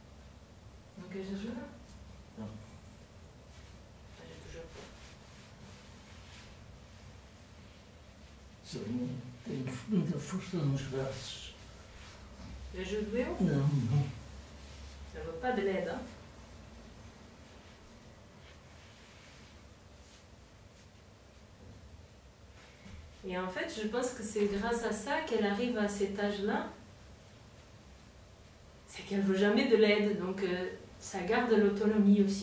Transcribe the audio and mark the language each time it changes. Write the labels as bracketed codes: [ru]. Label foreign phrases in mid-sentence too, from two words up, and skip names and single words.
[fr] Donc, je joue là? Non. J'ai toujours pas. [pt] Tenho muita força nos braços. [fr] Le jeu de Léo? [pt] Não, não. [fr] Ça ne veut pas de l'aide. Hein? Et en fait, je pense que c'est grâce à ça qu'elle arrive à cet âge-là. C'est qu'elle ne veut jamais de l'aide, donc ça garde l'autonomie aussi.